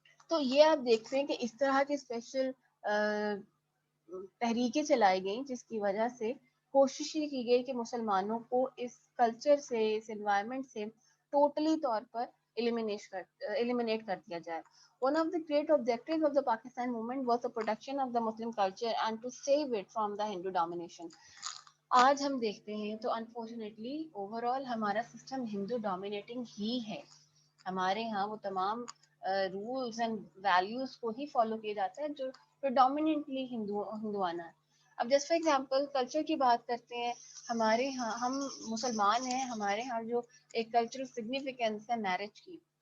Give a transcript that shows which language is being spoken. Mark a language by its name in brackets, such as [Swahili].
[Urdu] تو یہ آپ دیکھتے ہیں کہ اس طرح کی اسپیشل تحریکیں چلائی گئیں جس کی وجہ سے کوشش یہ کی گئی کہ مسلمانوں کو اس کلچر سے, اس انوائرمنٹ سے ٹوٹلی طور پر eliminate کر دیا جائے. [English] One of the great objectives of the Pakistan movement was the protection of the Muslim culture and to save it from the Hindu domination. [Urdu] آج ہم دیکھتے ہیں تو انفارچونیٹلی اوور آل ہمارا سسٹم ہندو ڈومینیٹنگ ہی ہے. ہمارے ہاں وہ تمام رولس اینڈ ویلیوز کو ہی فالو کیا جاتا ہے جو predominantly ہندوانہ ہے. اب جیسے فار ایگزامپل کلچر کی بات کرتے ہیں, ہمارے ہاں ہم مسلمان ہیں, ہمارے ہاں جو ایک کلچرل سگنیفیکینس ہے میرج کی.